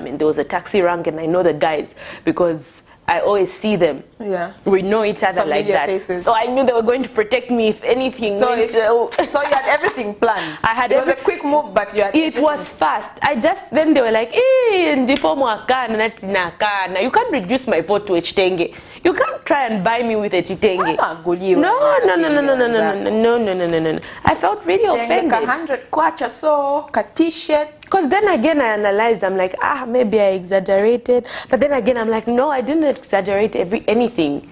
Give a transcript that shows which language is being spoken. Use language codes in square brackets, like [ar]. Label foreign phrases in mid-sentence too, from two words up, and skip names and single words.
[en] There was a taxi rank and I know the guys because I always see them. Yeah. We know each other like Familiar that. faces. So I knew they were going to protect me if anything. So, so you had everything planned. I had it was a quick move, but you had it was fast. Then they were like, [ny] ndipo mwakana na tinakana. [en] You can't reduce my vote to a chitenge. You can't try and buy me with a chitenge. No. I felt really offended. 100 kwacha so, ka t-shirt. Because then again I analyzed, I'm like, maybe I exaggerated. But then again I'm like, no, I didn't exaggerate anything.